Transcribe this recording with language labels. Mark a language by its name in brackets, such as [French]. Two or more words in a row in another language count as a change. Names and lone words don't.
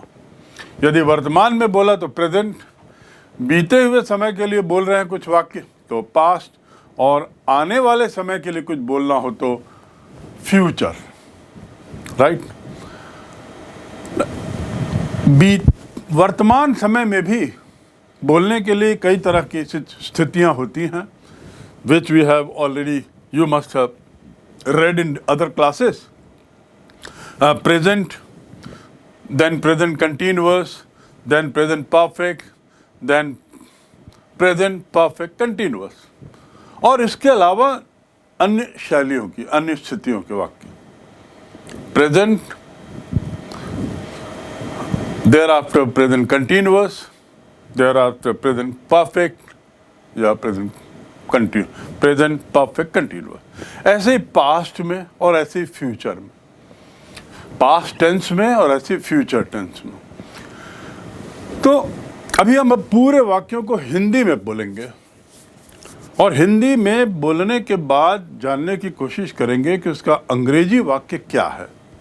[Hindi] यदि वर्तमान में बोला तो प्रेजेंट, बीते हुए समय के लिए बोल रहे हैं कुछ वाक्य तो पास्ट, और आने वाले समय के लिए कुछ बोलना हो तो फ्यूचर, राइट? वर्तमान समय में भी बोलने के लिए कई तरह की स्थितियां होती हैं, [English] which we have already, you must have read in other classes. Present, then present continuous, then present perfect, then present perfect continuous. [Hindi] और इसके अलावा अन्य शैलियों की, अन्य स्थितियों के वाक्य. [English] Present, thereafter present continuous, thereafter present perfect, या present perfect continuous. [Hindi] ऐसे ही पास्ट में और ऐसे ही फ्यूचर में, [English] past tense [Hindi] में और ऐसे ही [English] future tense [Hindi] में. तो अभी हम पूरे वाक्यों को हिंदी में बोलेंगे, और हिंदी में बोलने के बाद जानने की कोशिश करेंगे कि उसका अंग्रेजी वाक्य क्या है.